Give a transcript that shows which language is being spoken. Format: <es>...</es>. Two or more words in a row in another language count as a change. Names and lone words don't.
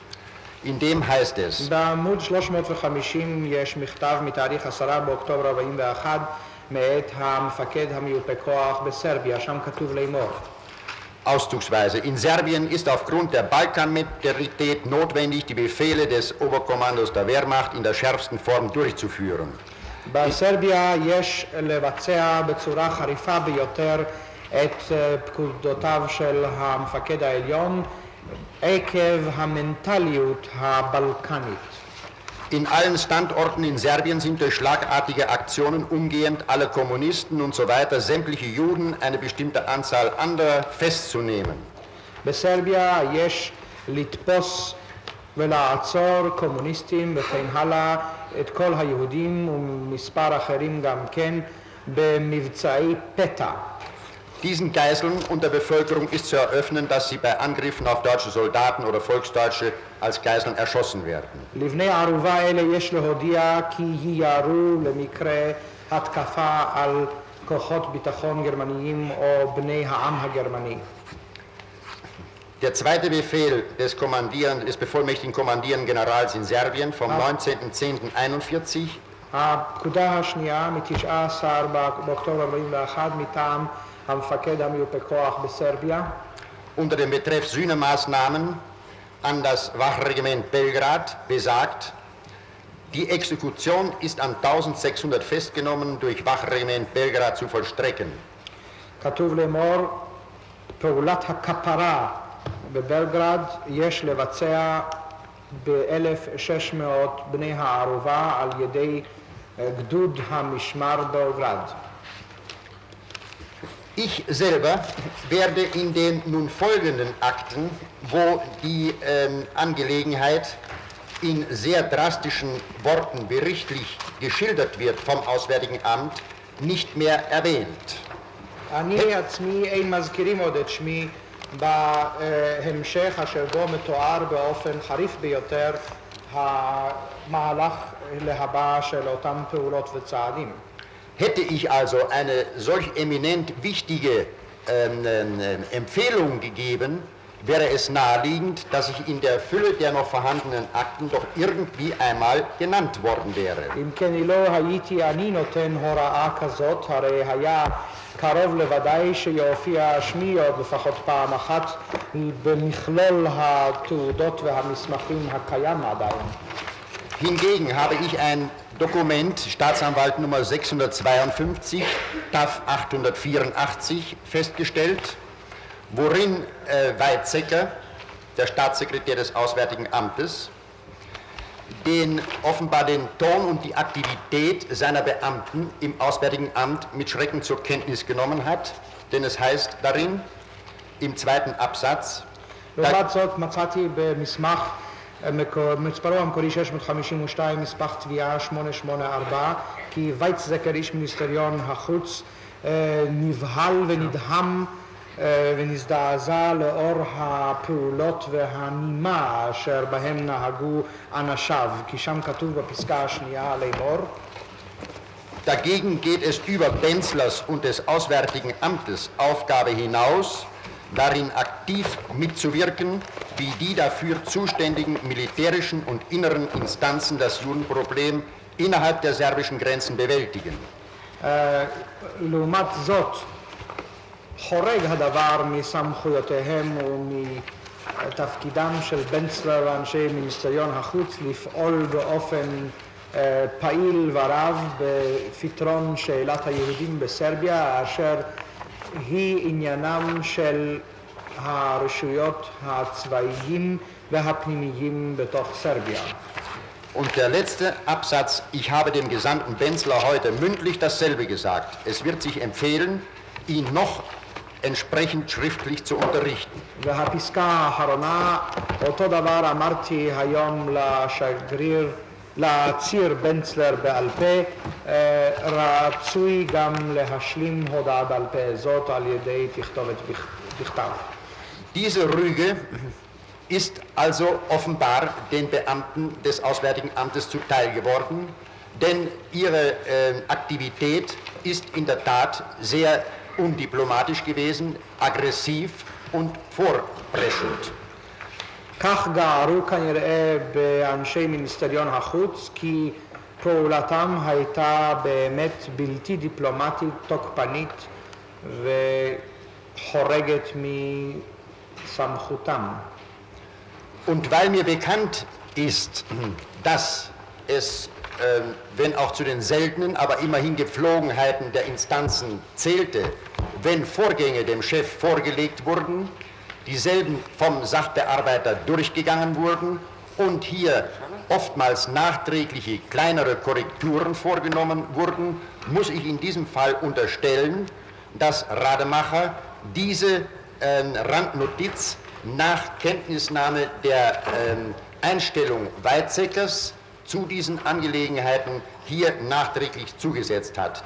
<de>In dem heißt es,</de> <he>בעמוד 350 יש מכתב מתאריך 10 באוקטובר 41 מאת המפקד המיופה כוח בסרביה, שם כתוב לאמור.</he> <de>Auszugsweise, in Serbien ist aufgrund der Balkanmentalität notwendig, die Befehle des Oberkommandos der Wehrmacht in der schärfsten Form durchzuführen.</de> <he>בסרביה יש לבצע בצורה חריפה ביותר את פקודותיו של המפקד העליון עקב המנטליות הבלקנית.</he> <de>In allen Standorten in Serbien sind durch schlagartige Aktionen umgehend alle Kommunisten und so weiter, sämtliche Juden, eine bestimmte Anzahl anderer festzunehmen.</de> <he>בסרביה יש לתפוס ולעצור קומוניסטים וכן הלאה את כל היהודים ומספר אחרים גם כן במבצעי פתע.</he> <de>Diesen Geiseln und der Bevölkerung ist zu eröffnen, dass sie bei Angriffen auf deutsche Soldaten oder Volksdeutsche als Geiseln erschossen werden.</de> <he>לבני ערובה אלה יש להודיע כי יירו למקרה התקפה על כוחות ביטחון גרמניים או בני העם הגרמני.</he> <de>Der zweite Befehl des bevollmächtigten kommandierenden Generals in Serbien vom 19.10.41</de> <he>הפקודה השנייה מ-19 באוקטובר 41 מטעם המפקד המיופה כוח בסרביה.</he> <de>unter dem Betreff Sühnemaßnahmen an das Wachregiment Belgrad besagt, die Exekution ist an 1600 Festgenommenen durch Wachregiment Belgrad zu vollstrecken.</de> <he>כתוב לאמור, פעולת הכפרה בבלגרד יש לבצע ב-1,600 בני הערובה על ידי גדוד המשמר בלגרד.</he> <de>Ich selber werde in den nun folgenden Akten, wo die Angelegenheit in sehr drastischen Worten berichtlich geschildert wird vom Auswärtigen Amt, nicht mehr erwähnt.</de> <he>אני עצמי אין מזכירים עוד את שמי בהמשך אשר בו מתואר באופן חריף ביותר המהלך להבא של אותם פעולות וצעדים.</he> <de>Hätte ich also eine solch eminent wichtige Empfehlung gegeben, wäre es naheliegend, dass ich in der Fülle der noch vorhandenen Akten doch irgendwie einmal genannt worden wäre.</de> <he>אם כן לא הייתי אני נותן הוראה כזאת, הרי היה קרוב לוודאי שיופיע שמי עוד לפחות פעם אחת במכלול התעודות והמסמכים הקיים עדיין.</he> <de>Hingegen habe ich ein Dokument, Staatsanwalt Nummer 652, TAF 884, festgestellt, worin Weizsäcker, der Staatssekretär des Auswärtigen Amtes, offenbar den Ton und die Aktivität seiner Beamten im Auswärtigen Amt mit Schrecken zur Kenntnis genommen hat, denn es heißt darin, im zweiten Absatz,</de> <he>לעומת זאת מצאתי במסמך מספרו המקורי 652 מספח תביעה 884 כי וייצזקר איש מיניסטריון החוץ נבהל ונדהם ונזדעזע לאור הפעולות והנימה אשר בהם נהגו אנשיו, כי שם כתוב בפסקה השנייה לאמור.</he> <de>Dagegen geht es über Benzlers und des Auswärtigen Amtes Aufgabe hinaus, darin aktiv mitzuwirken, wie die dafür zuständigen militärischen und inneren Instanzen das Judenproblem innerhalb der serbischen Grenzen bewältigen.</de> <he>לעומת זאת, חורג הדבר מסמכויותיהם ומתפקידם של בנצלר ואנשי מיניסטריון החוץ לפעול באופן פעיל ורב בפתרון שאלת היהודים בסרביה, אשר היא עניינם של הרשויות הצבאיים והפנימיים בתוך סרביה.</he> <de>Und der letzte Absatz, ich habe dem Gesandten Benzler heute mündlich dasselbe gesagt. Es wird sich empfehlen, ihn noch entsprechend schriftlich zu unterrichten.</de> <he>והפסקה האחרונה, אותו דבר אמרתי היום לשגריר, לציר בנצלר בעל פה, רצוי גם להשלים הודעה בעל פה זאת על ידי תכתובת בכתב.</he> <de>Diese Rüge ist also offenbar den Beamten des Auswärtigen Amtes zuteil geworden, denn ihre Aktivität ist in der Tat sehr undiplomatisch gewesen, aggressiv und vorpreschend.</de> <he>כך גערו כנראה באנשי מיניסטריון החוץ, כי פעולתם הייתה באמת בלתי דיפלומטית, תוקפנית וחורגת מסמכותם.</he> <de>Und weil mir bekannt ist, dass es, wenn auch zu den seltenen, aber immerhin Gepflogenheiten der Instanzen zählte, wenn Vorgänge dem Chef vorgelegt wurden, dieselben vom Sachbearbeiter durchgegangen wurden und hier oftmals nachträgliche kleinere Korrekturen vorgenommen wurden, muss ich in diesem Fall unterstellen, dass Rademacher diese Randnotiz nach Kenntnisnahme der Einstellung Weizsäckers zu diesen Angelegenheiten hier nachträglich zugesetzt hat.</de>